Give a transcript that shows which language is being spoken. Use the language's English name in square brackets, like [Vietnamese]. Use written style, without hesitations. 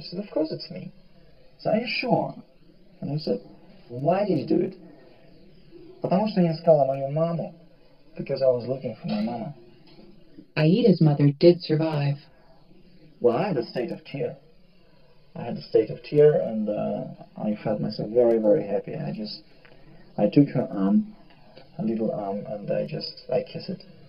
[English] She said, "Of course it's me." So, "Are you sure?" And I said, "Why did you do it?" [Russian] Потому что я искала мою маму. [English] Because I was looking for my mama. Aida's mother did survive. Well, I had a state of tear. And I felt myself very, very happy. I took her arm, a little arm, and I kissed it.